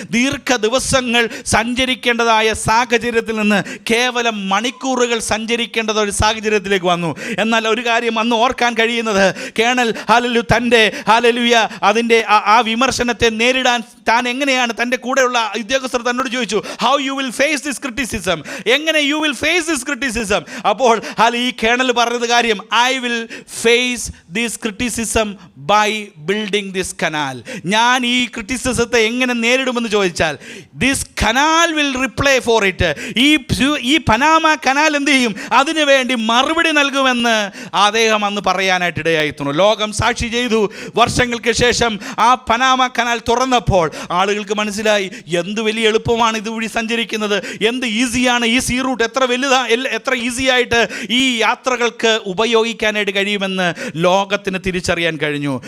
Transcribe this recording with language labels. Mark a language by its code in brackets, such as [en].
[ml] ദീർഘ ദിവസങ്ങൾ സഞ്ചരിക്കേണ്ടതായ സാഹചര്യത്തിൽ നിന്ന് കേവലം മണിക്കൂറുകൾ സഞ്ചരിക്കേണ്ടത് ഒരു സാഹചര്യത്തിലേക്ക് വന്നു. എന്നാൽ ഒരു കാര്യം അന്ന് ഓർക്കാൻ കഴിയുന്നത്, കേണൽ ഹല്ലേലൂയ തൻ്റെ ഹല്ലേലൂയ അതിൻ്റെ ആ വിമർശനത്തെ നേരിടാൻ താൻ എങ്ങനെയാണ്, തൻ്റെ കൂടെയുള്ള ഉദ്യോഗസ്ഥർ തന്നോട് ചോദിച്ചു, [en] how you will face this criticism, [ml] എങ്ങനെ [en] you will face this criticism. [ml] അപ്പോൾ ഈ കേണൽ പറഞ്ഞത് കാര്യം, [en] I will face this criticism by building this canal. [ml] ഞാൻ ഈ ക്രിറ്റിസിസത്തെ എങ്ങനെ നേരിടുമെന്ന് ചോദിച്ചാൽ, [en] this canal will reply for it. [ml] ഈ പനാമ കനാൽ എന്ത് ചെയ്യും, അതിനു വേണ്ടി മറുപടി നൽകുമെന്ന് അദ്ദേഹം അന്ന് പറയാനായിട്ട് ഇടയായിരുന്നു. ലോകം സാക്ഷി ചെയ്തു. വർഷങ്ങൾക്ക് ശേഷം ആ പനാമ കനാൽ തുറന്നപ്പോൾ ആളുകൾക്ക് മനസ്സിലായി, എന്ത് വലിയ എളുപ്പമാണ് ഇതുവഴി സഞ്ചരിക്കുന്നത്, എന്ത് ഈസിയാണ് ഈ സീ റൂട്ട്, എത്ര ഈസി ആയിട്ട് ഈ യാത്രകൾക്ക് ഉപയോഗിക്കാനായിട്ട് കഴിയുമെന്ന് ലോകത്തിന് തിരിച്ചറിയാൻ കഴിഞ്ഞു.